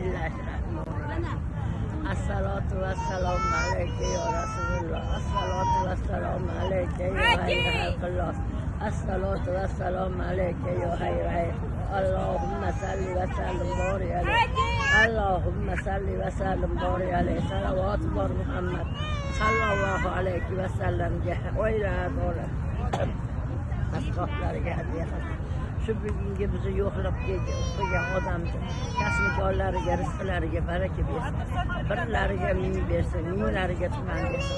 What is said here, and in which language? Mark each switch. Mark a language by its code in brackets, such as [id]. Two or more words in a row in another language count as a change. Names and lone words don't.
[ar] بسم الله الرحمن الرحيم. الصلاة والسلام عليك يا رسول الله. الصلاة والسلام عليك يا خير الله. الصلاة والسلام عليك يا خير الله. اللهم صل وسلم بارك عليه. اللهم صل وسلم بارك عليه. [uz] Salavat bor Muhammad [ar] صلى الله عليه وسلم [uz] o'ylar ashablarga hadiya qildi. Shu bugungi bizni yo'qlab kelgan odamni kasbkorlariga, rizqlariga baraka bersin. Birlariga ming bersin, minglariga tuman bersin.